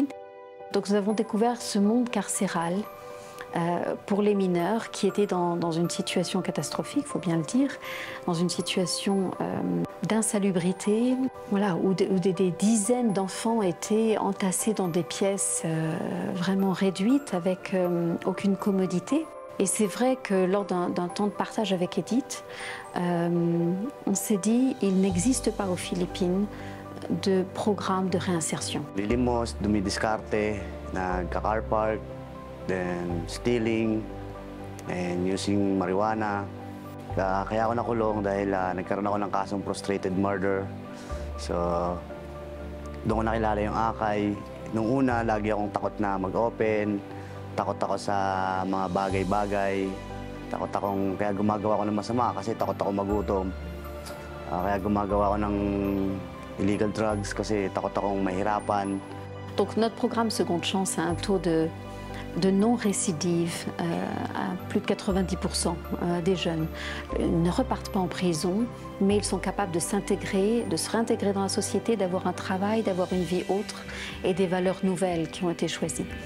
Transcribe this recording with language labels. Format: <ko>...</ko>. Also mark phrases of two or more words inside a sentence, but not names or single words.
<fr>Donc nous avons découvert ce monde carcéral pour les mineurs qui étaient dans une situation catastrophique, il faut bien le dire, dans une situation d'insalubrité, voilà, où des dizaines d'enfants étaient entassés dans des pièces vraiment réduites avec aucune commodité. Et c'est vrai que lors d'un temps de partage avec Edith, on s'est dit il n'existe pas aux Philippines de programme de réinsertion.</fr> <tl>Lilimos, dumidiskarte,</tl> <en>nagka-car park, then stealing, and using marijuana.</en> <tl>Kaya ako nakulong dahil nagkaroon ako ng kasong</tl> <en>frustrated murder.</en> <tl>So, doon ko nakilala yung Akay. Nung una, lagi akong takot na mag-open. Takot ako sa mga bagay-bagay. Kaya gumagawa ako ng masama kasi takot ako magutom. Kaya gumagawa ako ng</tl> <en>illegal drugs</en> <tl>kasi takot akong mahirapan.</tl> <fr>Donc notre programme Seconde Chance a un taux de non-récidive à plus de 90% des jeunes. Ils ne repartent pas en prison, mais ils sont capables de s'intégrer, de se réintégrer dans la société, d'avoir un travail, d'avoir une vie autre et des valeurs nouvelles qui ont été choisies.</fr>